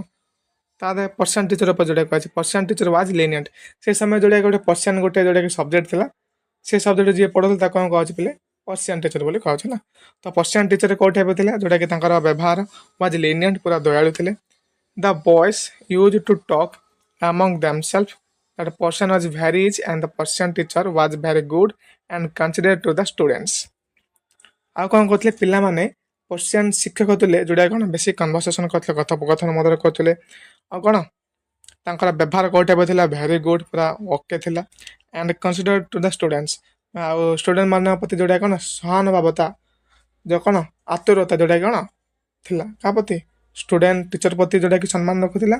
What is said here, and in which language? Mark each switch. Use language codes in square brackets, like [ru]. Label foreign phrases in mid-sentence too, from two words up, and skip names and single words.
[or] ତାପରେ [en] Persian teacher [or] ଉପରେ ଯୋଉଟା କୁହାଯାଇଛି, [en] Persian teacher was lenient. [or] ସେ ସମୟ ଯୋଉଟା ଗୋଟେ ପର୍ସିଆନ୍ ଗୋଟେ ଯୋଉଟାକି ସବଜେକ୍ଟ ଥିଲା, ସେ ସବଜେକ୍ଟ ଯିଏ ପଢ଼ୁଥିଲା ତାକୁ କ'ଣ କୁହାଉଛି ପିଲେ, [en] Persian teacher [or] ବୋଲି କୁହାଉଛି ହେଲା। ତ [en] Persian teacher [or] କୋଉ ଟାଇପ ଥିଲା, ଯୋଉଟାକି ତାଙ୍କର ବ୍ୟବହାର [en] was lenient, [or] ପୁରା ଦୟାଳୁ ଥିଲେ। [en] The boys used to talk among themselves that person was very rich and the Persian teacher was very good and considered to the students. [or] ଆଉ କ'ଣ କରୁଥିଲେ ପିଲାମାନେ, ପର୍ସିଆନ୍ ଶିକ୍ଷକ ଥିଲେ ଯୋଉଟା କ'ଣ ବେଶୀ କନଭରସେସନ କରୁଥିଲେ, କଥୋପକଥନ ମଧ୍ୟରେ କରୁଥିଲେ। ଆଉ କ'ଣ ତାଙ୍କର ବ୍ୟବହାର କୋଉ ଟାଇପ ଥିଲା, [en] very good, [or] ପୁରା ଓକେ ଥିଲା। [en] And considered to the students, [or] ଆଉ ଷ୍ଟୁଡେଣ୍ଟ ମାନଙ୍କ ପ୍ରତି ଯୋଉଟା କ'ଣ ସହାନୁଭବତା, ଯୋଉ କ'ଣ ଆତୁରତା ଯୋଉଟା କ'ଣ ଥିଲା, କାହା ପ୍ରତି, ଷ୍ଟୁଡେଣ୍ଟ ଟିଚର ପ୍ରତି ଯୋଉଟାକି ସମ୍ମାନ ରଖୁଥିଲା।